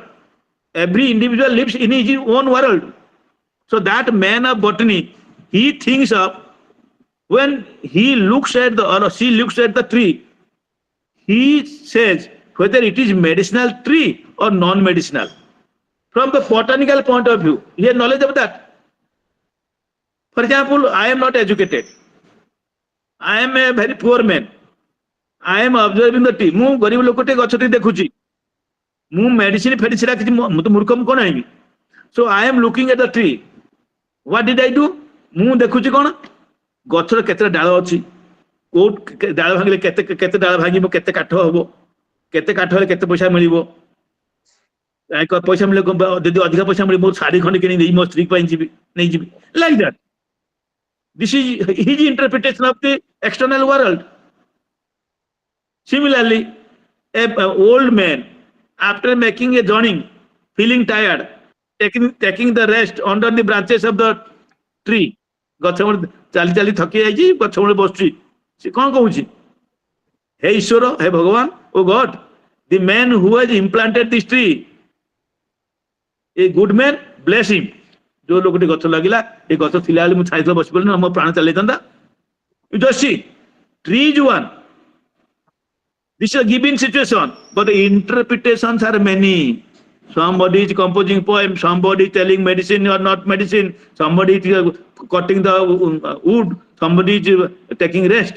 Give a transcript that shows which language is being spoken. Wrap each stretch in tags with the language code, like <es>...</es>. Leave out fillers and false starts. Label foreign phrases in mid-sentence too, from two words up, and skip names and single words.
<en>Every individual lives in his own world. So that man of botany, he thinks of, when he looks at the, or she looks at the tree, he says whether it is medicinal tree or non-medicinal. From the botanical point of view, he has knowledge of that. For example, I am not educated. I am a very poor man. I am observing the tree.</en> <or>ମୁଁ ଗରିବ ଲୋକଟେ ଗଛଟି ଦେଖୁଛି. ମୁଁ ମେଡିସିନ ଫେଡିସିନ କିଛି, ମୁଁ ତ ମୂର୍ଖ, ମୁଁ କଣ ଆଣିବି?</or> <en>So I am looking at the tree. What did I do?</en> <or>ମୁଁ ଦେଖୁଛି କଣ? ଗଛର କେତେ ଡାଳ ଅଛି, କୋଉ ଡାଳ ଭାଙ୍ଗିଲେ କେତେ ଡାଳ ଭାଙ୍ଗିବ, କେତେ କାଠ ହବ, କେତେ କାଠ ହେଲେ କେତେ ପଇସା ମିଳିବ, ପଇସା ମିଳିଲେ ଯଦି ଅଧିକ ପଇସା ମିଳିବ ମୁଁ ଶାଢୀ ଖଣ୍ଡେ କିଣି ଦେଇ ମୋ ସ୍ତ୍ରୀ ପାଇଁ ନେଇଯିବି,</or> <en>like that. This is his interpretation of the external world. Similarly, an old man, after making a journey, feeling tired, taking the rest under the branches of the tree,</en> <or>ଗଛ ମୂଳେ ଚାଲି ଚାଲି ଥକି ଯାଇଛି, ଗଛ ମୂଳେ ବସୁଛି, ସେ କଣ କହୁଛି? ହେ ଈଶ୍ୱର, ହେ ଭଗବାନ, ଓ ଗଡ୍,</or> <en>the man who has implanted this tree, a good man, bless him.</en> <or>ଯୋ ଲୋକଟି गଛ ଲାଗିଲା, ଏ ଗଛ ଥିଲା ବେଳେ ମୁଁ ଛାଇତଳେ ବସି ପଡ଼ିଲି, ମୋ ପ୍ରାଣ ଚାଲି ଯାଇଥାନ୍ତା.</or> <en>You just see, tree is one. This is a given situation, but the interpretations are many. Somebody is composing poem, somebody is telling medicine or not medicine, somebody is cutting the wood, somebody is taking rest.</en>